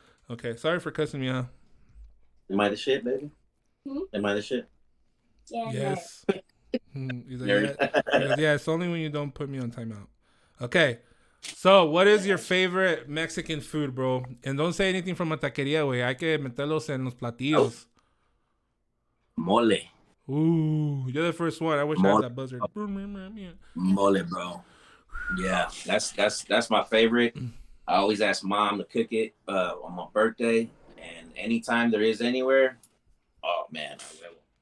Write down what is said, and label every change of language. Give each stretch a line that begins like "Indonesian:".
English: Okay, sorry for cussing me out. Am I the shit, baby? Am I the shit? Yeah. Yes. He's like, yeah, it's only when you don't put me on timeout. Okay, so what is your favorite Mexican food, bro? And don't say anything from a taqueria, güey.
Spanish: Hay que meterlos en los platillos. Mole.
English: Ooh, you're the first one. I wish I had that buzzard. Mole, bro. Yeah, that's my favorite. I always ask mom to cook it on my birthday, and anytime there is anywhere, oh man, I will.